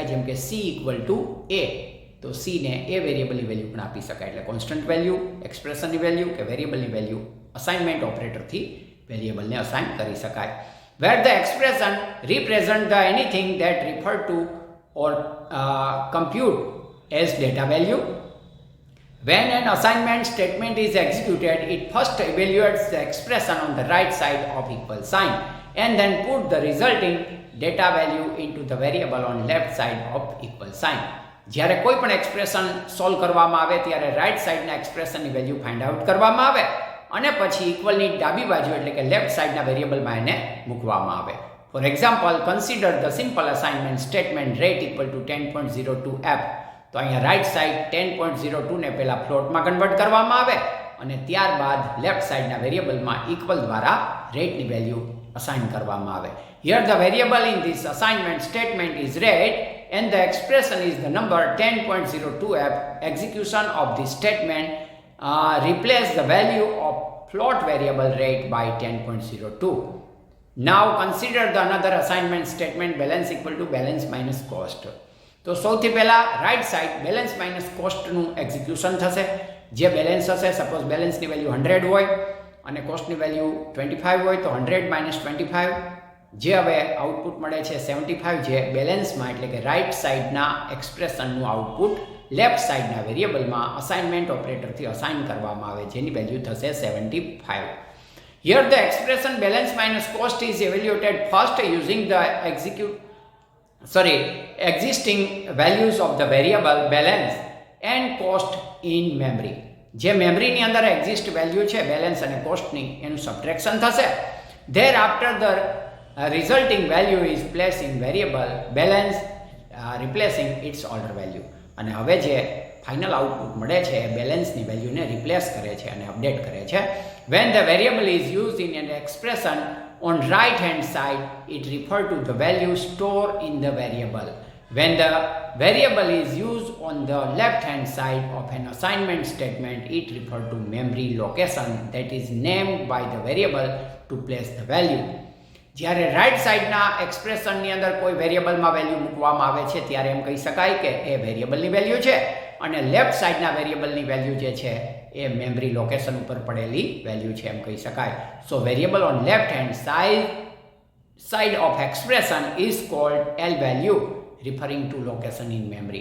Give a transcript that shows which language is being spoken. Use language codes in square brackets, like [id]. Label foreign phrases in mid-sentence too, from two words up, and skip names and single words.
[gu] જેમ કે c [en] equal to [gu] a, તો c ને એ વેરિયેબલની વેલ્યુ પણ આપી શકાય. એટલે [en] constant value, [gu] એક્સપ્રેશનની વેલ્યુ કે વેરિયેબલની વેલ્યુ અસાઇનમેન્ટ ઓપરેટરથી વેરિયેબલને અસાઇન કરી શકાય. [en] where the expression represent the anything that refer to or compute as data value. When an assignment statement is executed, it first evaluates the expression on the right side of equal sign and then put the resulting data value into the variable on left side of equal sign. [gu] જ્યારે કોઈ પણ એક્સપ્રેશન સોલ્વ કરવામાં આવે ત્યારે રાઈટ સાઈડના એક્સપ્રેશનની વેલ્યુ [en] find out [gu] કરવામાં આવે અને પછી ઇક્વલની ડાબી બાજુ એટલે કે લેફ્ટ સાઈડના વેરિયેબલમાં એને મૂકવામાં આવે. [en] For example, consider the simple assignment statement rate equal to 10.02f. [gu] તો અહીંયા રાઈટ સાઈડ 10.02 ને પહેલા ફ્લોટમાં કન્વર્ટ કરવામાં આવે અને ત્યારબાદ લેફ્ટ સાઈડના વેરિયેબલમાં ઇક્વલ દ્વારા રેટની વેલ્યુ અસાઇન કરવામાં આવે. [en] Here the variable in this assignment statement is rate and the expression is the number 10.02f. Execution of this statement replace the value of float variable rate by 10.02. Now consider the another assignment statement balance equal to balance minus cost. [gu] તો સૌથી પહેલાં રાઈટ સાઈડ બેલેન્સ માઇનસ કોસ્ટનું એક્ઝિક્યુશન થશે. જે બેલેન્સ હશે, સપોઝ બેલેન્સની વેલ્યુ 100 હોય અને કોસ્ટની વેલ્યુ 25 હોય તો 100 માઇનસ 25, જે હવે આઉટપુટ મળે છે 75, જે બેલેન્સમાં એટલે કે રાઈટ સાઈડના એક્સપ્રેશનનું આઉટપુટ લેફ્ટ સાઈડના વેરિયેબલમાં અસાઇનમેન્ટ ઓપરેટરથી અસાઇન કરવામાં આવે, જેની વેલ્યુ થશે 75. [en] Here the expression balance minus cost is evaluated first using the existing values of the variable balance and cost in memory. [gu] જે મેમરીની અંદર એક્ઝિસ્ટ વેલ્યુ છે બેલેન્સ અને કોસ્ટની, એનું સબટ્રેક્શન થશે. [en] Thereafter the resulting value is placed in variable balance replacing its older value. [gu] અને હવે જે ફાઇનલ આઉટપુટ મળે છે એ બેલેન્સની વેલ્યુને રિપ્લેસ કરે છે અને અપડેટ કરે છે. [en] When the variable is used in an expression on right hand side, it refers to the value stored in the variable. When the variable is used on the left hand side of an assignment statement, it refers to memory location that is named by the variable to place the value. [gu] જ્યારે રાઈટ સાઈડના એક્સપ્રેશનની અંદર કોઈ વેરિયેબલમાં વેલ્યુ મૂકવામાં આવે છે ત્યારે એમ કહી શકાય કે એ વેરિયેબલની વેલ્યુ છે, અને લેફ્ટ સાઈડના વેરિયેબલની વેલ્યુ જે છે એ મેમરી લોકેશન ઉપર પડેલી વેલ્યુ છે એમ કહી શકાય. [en] so variable on left hand side of expression is called L value referring to location in memory.